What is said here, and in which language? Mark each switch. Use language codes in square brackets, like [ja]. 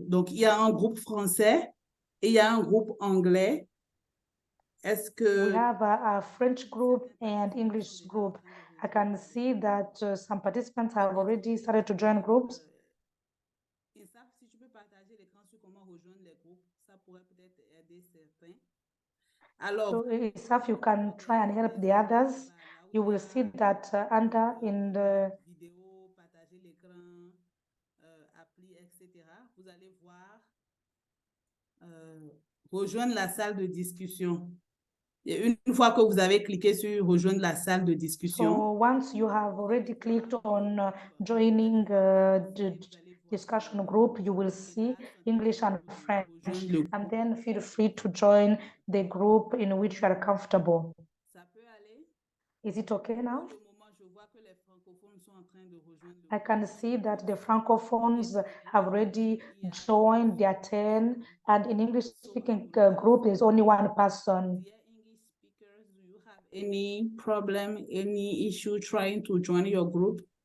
[fr] Donc, il y a un groupe français et il y a un groupe anglais. Est-ce que... [en] We have a French group and English group. I can see that some participants have already started to join groups. [fr] EAFF, si tu peux partager l'écran sur comment rejoindre les groupes, ça pourrait peut-être aider certains. Alors, [en] so EAFF, you can try and help the others. You will see that under in the [fr] vidéo, partager l'écran, appli, etc. Vous allez voir rejoindre la salle de discussion. Et une fois que vous avez cliqué sur rejoindre la salle de discussion, [en] so once you have already clicked on joining the discussion group, you will see English and French, and then feel free to join the group in which you are comfortable. [fr] ça peut aller. [en] Is it okay now? [fr] Pour le moment, je vois que les francophones sont en train de rejoindre le [en] I [fr] groupe. [en] can see that the francophones have already joined their 10, and in English speaking group, there's only one person. Dear English speakers, do you have any problem, any issue trying to join your group?